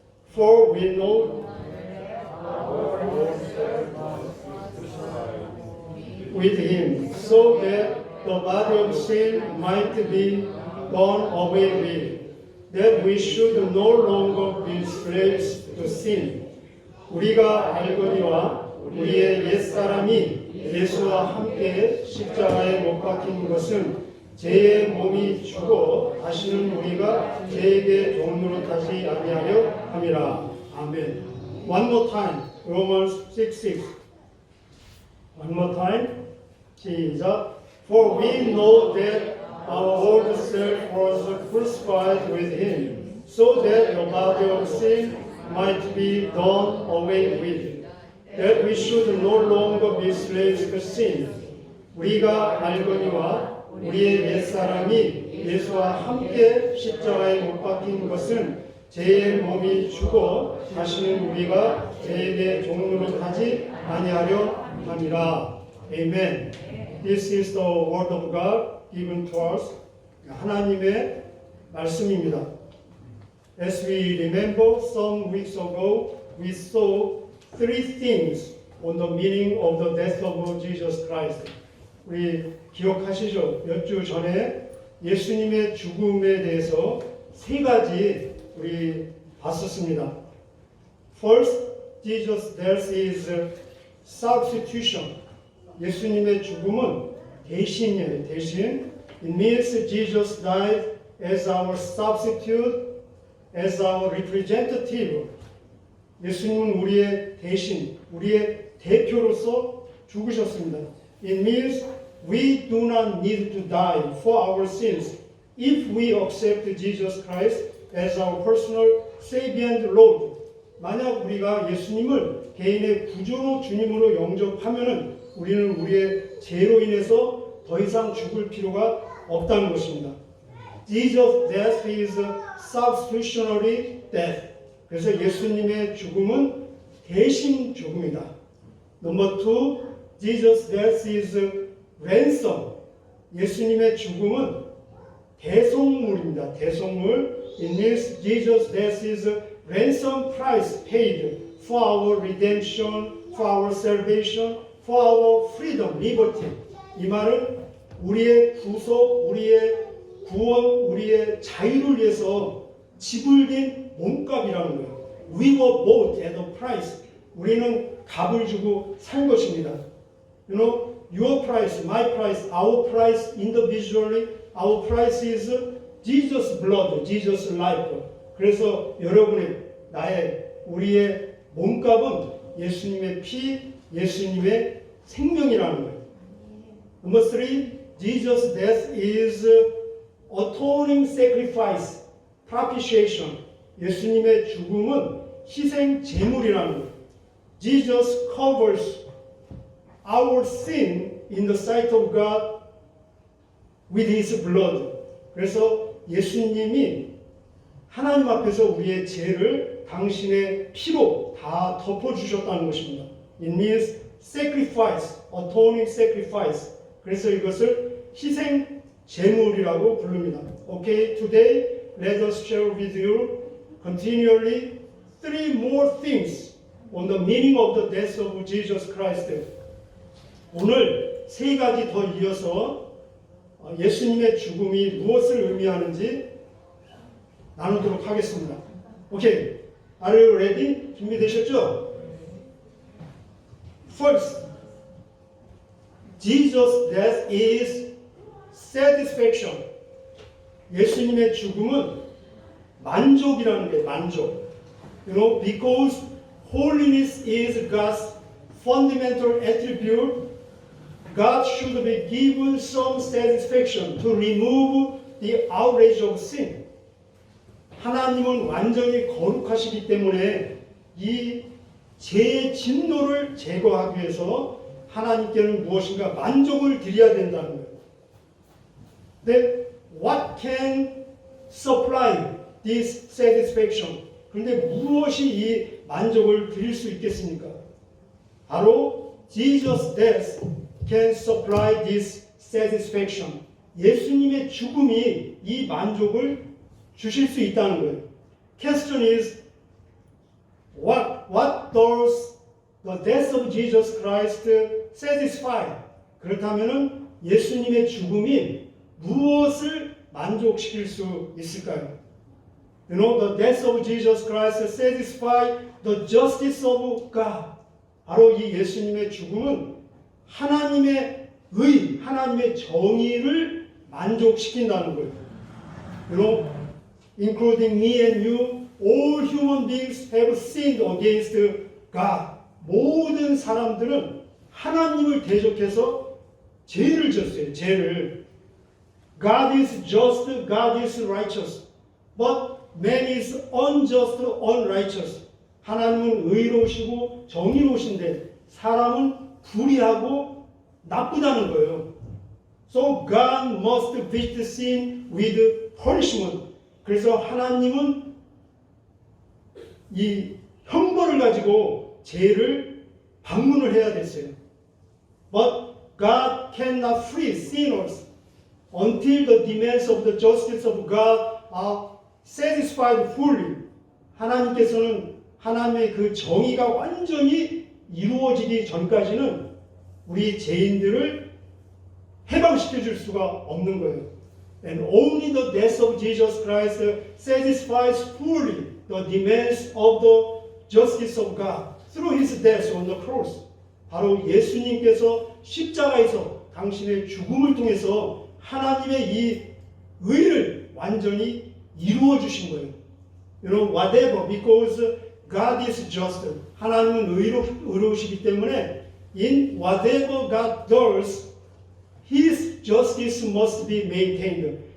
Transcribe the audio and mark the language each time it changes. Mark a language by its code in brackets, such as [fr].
[en] For we know with him, so that the body of sin might be done away with, that we should no longer be slaves to sin. [ko] 우리가 알거니와 우리의 옛사람이 예수와 함께 십자가에 못 박힌 것은 죄의 몸이 죽어 다시는 우리가 죄에게 종로로 타지 아니하려 함이라. [en] 아멘. One more time. Romans 6:6. One more time. [ko] 시작. [en] For we know that our old self was crucified with him, so that the body of sin might be done away with, that we should no longer be slaves to sin. [ko] 우리가 알거니와 우리의 옛사람이 예수와 함께 십자가에 못 박힌 것은 죄의 몸이 죽어 다시는 우리가 죄에게 종로로 타지 아니하려 함이라. [en] Amen. This is the word of God given to us. [ko] 하나님의 말씀입니다. [en] As we remember, some weeks ago, we saw three things on the meaning of the death of Jesus Christ. [ko] 우리 기억하시죠? 몇 주 전에 예수님의 죽음에 대해서 세 가지 우리 봤었습니다. [en] First, Jesus' death is substitution. [ko] 예수님의 죽음은 대신이에요. 대신. [en] It means Jesus died as our substitute, as our representative. [ko] 예수님은 우리의 대신, 우리의 대표로서 죽으셨습니다. [en] It means we do not need to die for our sins if we accept Jesus Christ as our personal Savior and Lord. [ko] 만약 우리가 예수님을 개인의 구주로 주님으로 영접하면은 우리는 우리의 죄로 인해서 더 이상 죽을 필요가 없다는 것입니다. [en] Jesus' death is substitutionary death. [ko] 그래서 예수님의 죽음은 대신 죽음이다. [en] Number two, Jesus' death is ransom. [ko] 예수님의 죽음은 대속물입니다. 대속물. [en] It means Jesus' death is ransom price paid for our redemption, for our salvation, for our freedom, liberty. [ko] 이 말은 우리의 구속, 우리의 구원, 우리의 자유를 위해서 지불된 몸값이라는 거예요. [en] We were bought at a price. [ko] 우리는 값을 주고 산 것입니다. [en] You know, your price, my price, our price individually, our price is Jesus' blood, Jesus' life. [ko] 그래서 여러분의, 나의, 우리의 몸값은 예수님의 피, 예수님의 생명이라는 거예요. [en] Number three, Jesus' death is atoning sacrifice, propitiation. [ko] 예수님의 죽음은 희생 제물이라는 거예요. [en] Jesus covers our sin in the sight of God with His blood. [ko] 그래서 예수님이 하나님 앞에서 우리의 죄를 당신의 피로 다 덮어주셨다는 것입니다. [en] It means sacrifice, atoning sacrifice. [ko] 그래서 이것을 희생 제물이라고 부릅니다. [en] Okay, today let us share with you continually three more things on the meaning of the death of Jesus Christ. [ko] 오늘 세 가지 더 이어서 예수님의 죽음이 무엇을 의미하는지 나누도록 하겠습니다. [en] Okay, are you ready? [ko] 준비되셨죠? [en] First, Jesus' death is satisfaction. [ko] 예수님의 죽음은 만족이라는 게 만족. [en] You know, because holiness is God's fundamental attribute, God should be given some satisfaction to remove the outrage of sin. [ko] 하나님은 완전히 거룩하시기 때문에 이 죄의 진노를 제거하기 위해서 하나님께는 무엇인가 만족을 드려야 된다는 거예요. [en] Then what can supply this satisfaction? [ko] 그런데 무엇이 이 만족을 드릴 수 있겠습니까? 바로 [en] Jesus' death can supply this satisfaction. [ko] 예수님의 죽음이 이 만족을 주실 수 있다는 거예요. [en] Question is, what does the death of Jesus Christ satisfy? [ko] 그렇다면은 예수님의 죽음이 무엇을 만족시킬 수 있을까요? [en] You know, the death of Jesus Christ satisfy the justice of God. [ko] 바로 이 예수님의 죽음은 하나님의 의, 하나님의 정의를 만족시킨다는 거예요. [en] You know, including me and you, all human beings have sinned against God. [ko] 모든 사람들은 하나님을 대적해서 죄를 졌어요. 죄를. [en] God is just, God is righteous. But man is unjust, unrighteous. [ko] 하나님은 의로우시고 정의로우신데 사람은 불의하고 나쁘다는 거예요. [en] So God must visit sin with punishment. [ko] 그래서 하나님은 이 형벌을 가지고 죄를 방문을 해야 됐어요. [en] But God cannot free sinners until the demands of the justice of God are satisfied fully. [ko] 하나님께서는 하나님의 그 정의가 완전히 이루어지기 전까지는 우리 죄인들을 해방시켜 줄 수가 없는 거예요. [en] And only the death of Jesus Christ satisfies fully the demands of the justice of God through His death on the cross. [ko] 바로 예수님께서 십자가에서 당신의 죽음을 통해서 하나님의 이 의를 완전히 이루어 주신 거예요. [en] You know, whatever, because God is just. [ko] 하나님은 의로우시기 때문에 [en] in whatever God does, His justice must be maintained.